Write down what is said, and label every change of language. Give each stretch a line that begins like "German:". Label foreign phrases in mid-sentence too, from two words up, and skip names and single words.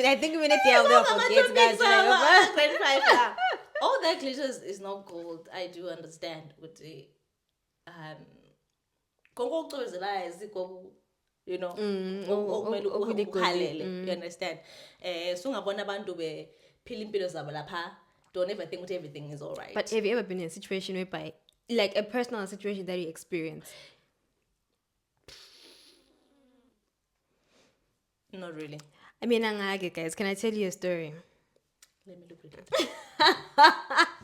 English: I think we need to never forget, guys. All that glitters is not gold. I do understand. But you know, you understand?
North Ndebele: So ngabona abantu bephila impilo zabo lapha,
English: don't ever think that everything is all right. But have you ever been in a situation whereby, like a personal situation that you experienced? Not really. I mean, guys, can I tell you a story? Let me look at it.